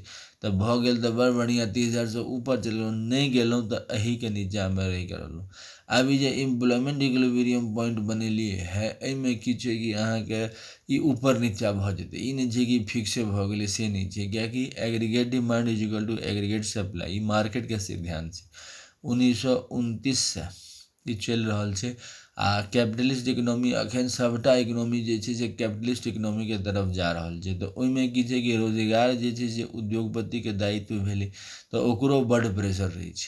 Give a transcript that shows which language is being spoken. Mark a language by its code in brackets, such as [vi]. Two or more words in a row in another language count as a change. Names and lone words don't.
[mai] तऽ भऽ गेल तऽ बड़ बढ़िआँ, 30,000 ऊपर चलि गेलहुँ, नहि गेलहुँ तऽ एहिके नीचाँमे रहि गेल रहलहुँ। आब ई जे [en] employment equilibrium point [mai] बनेलिए है, एहिमे की छै कि अहाँके ई ऊपर नीचा भऽ जेतै, ई नहि छै कि फिक्से भऽ गेलै, से नहि छै। किएकि [en] aggregate demand is equal to aggregate supply, [mai] ई मार्केटके सिद्धांत छै। 1929 से ई चलि रहल छै। आ [en] capitalist economy [mai] एखन सभटा इकोनॉमी जे छै से कैपिटलिस्ट इकोनॉमीके तरफ जा रहल छै। तऽ ओहिमे की छै कि रोजगार जे छै से उद्योगपतिके दायित्व भेलै, तऽ ओकरो बड्ड प्रेशर रहै छै।